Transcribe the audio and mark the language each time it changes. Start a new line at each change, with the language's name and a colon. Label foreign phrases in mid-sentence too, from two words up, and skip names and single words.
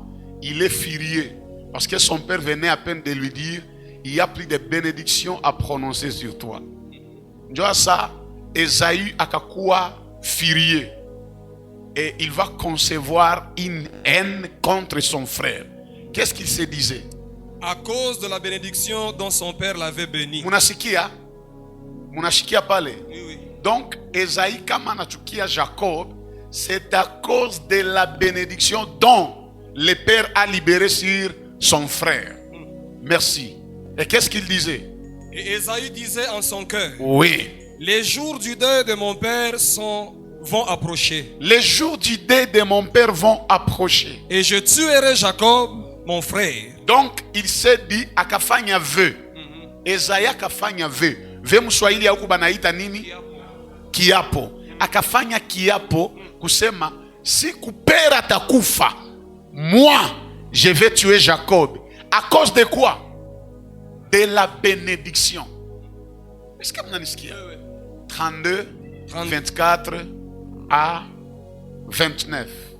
French: Il est furieux parce que son père venait à peine de lui dire: il y a plus de bénédictions à prononcer sur toi. Tu vois ça? Ésaü akakuwa furieux. Et il va concevoir une haine contre son frère. Qu'est-ce qu'il se disait? À cause de la bénédiction dont son père l'avait béni.
Swahili: Munasikia pale.
French: Oui, oui. Donc, Ésaü
Swahili: kama anachukia
French: Jacob, c'est à cause de la bénédiction dont le père a libéré sur son frère. Merci. Et qu'est-ce qu'il disait? Et Ésaü disait en son cœur: Oui. les jours du deuil de mon père vont approcher. Les jours du deuil de mon père vont approcher. Et je tuerai Jacob, mon frère. Donc, il s'est dit, akafanya vœu.
Swahili: Ésaü akafanya vœu. Vœu mswahili ya huku banaita nini? Kiapo. Akafanya kiapo kusema, siku père atakufa,
French: moi je vais tuer
Swahili: Jacob.
French: À cause de quoi? De la bénédiction. Est-ce que vous n'avez pas? 32, 24 à 29.